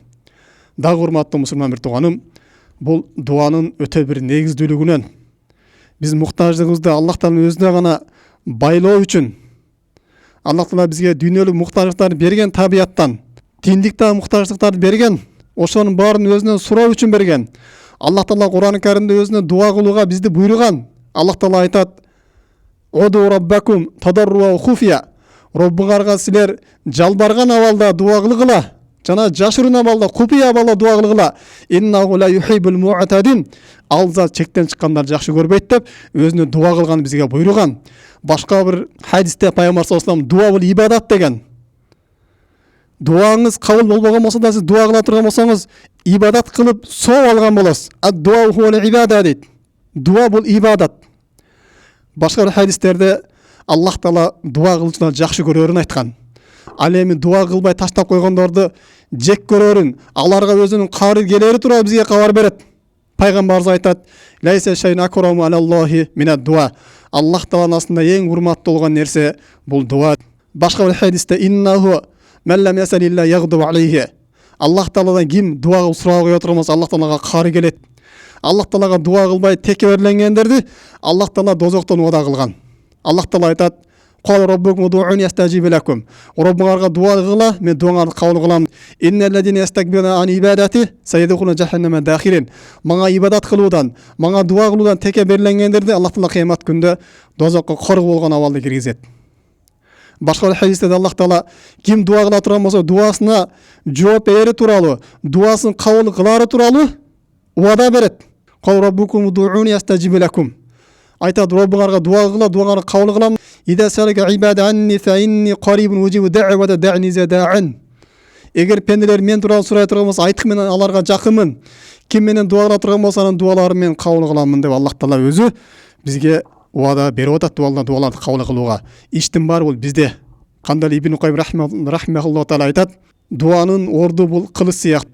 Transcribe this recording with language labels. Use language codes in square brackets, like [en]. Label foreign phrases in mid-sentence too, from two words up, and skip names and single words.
[ky] Дагы урматтуу мусулман бир тууганым, бул дуанын өтө бир негиздүүлүгүнөн биз муктаждыгыбызды Аллах Тааланын өзүнө гана байлоо үчүн Аллах Таала бизге дүйнөлүк муктаждыктарды берген табияттан, диндиктеги муктаждыктарды берген, ошонун баарын өзүнөн суроо үчүн берген. Аллах Таала Кур'ан-ы Каримде өзүнө дуа кылууга бизди буйруган. [ar] Аллах Таала айтат: "ادعوا ربكم تضرعا وخفية." [ky] Роббуңарга силер жалбарган абалда дуа кылгыла, жана жашырын абалда, купия абалда дуа кылгыла. [ar] إنه لا يحب المعتدين. [ky] Ал зат чектен чыккандарды жакшы көрбөйт деп өзүнө дуа кылган бизге буйруган. Башка бир хадисте Пайгамбар [ar] صلى الله عليه وسلم [ky] дуа бул ибадат деген. Дуаңыз кабыл болбогон болсо да сиз дуа кыла турган болсоңуз, ибадат кылып соо алган болосуз. [ar] الدعاء هو عبادة [ky] дейт. Дуа бул ибадат. Башка бир хадистерде Аллах Таала дуа кылуучуларды жакшы көрөрүн айткан. Ал эми дуа кылбай таштап койгондорду жек көрөрүн, аларга өзүнүн кабыр келери тууралуу бизге кабар берет. [ar] Пайгамбарыбыз айтат: "ليس شيء أكرم على الله من الدعاء." [ky] Аллах Тааланын астында эң урматтуу болгон нерсе бул дуа. [ar] Башка бир хадисте إنه من لم يسأل الله يغضب عليه. [ky] Аллах Тааладан ким дуа кылып сурап кое турган болсо, Аллах Таалага кары келет. Аллах Таалага дуа кылбай текеберленгендерди Аллах Таала дозоктон ода кылган. [ar] Аллах Таала айтат: "قال ربكم ادعوني أستجب لكم." [ky] Роббуңарга дуа кыла, мен дуаңарды кабыл кылам. [ar] إن الذين يستكبرون عن عبادتي سيدخلون جهنم داخرين. [ky] Мага ибадат кылуудан, мага дуа кылуудан текеберленгендерди Аллах Таала кыямат күндө дозокко коргу болгон абалда киргизет. Башка хадисте Аллах Таала ким дуа кыла турган болсо, дуасына жооп берери тууралуу, дуасын кабыл кылары тууралуу убада берет. [ar] قال ربكم ادعوني أستجب لكم. [ky] Айтат: Роббуңарга дуа кыла, дуаңарды кабыл кылам. [ar] إذا سألك عبادي عني فإني قريب أجيب دعوة الداع إذا دعان. [ky] Эгер пенделер мен тууралуу сурай турган болсо, айт, мен аларга жакынмын. Ким менен дуа кыла турган болсо, анын дуаларын мен кабыл кыламын деп Аллах Таала өзү бизге убада берип атат дуаларды кабыл кылууга. Иштин баары бул бизде. Кандай Ибн Кайым [ar] رحمه الله تعالى [ky] айтат: дуанын орду бул кылыч сыяктуу.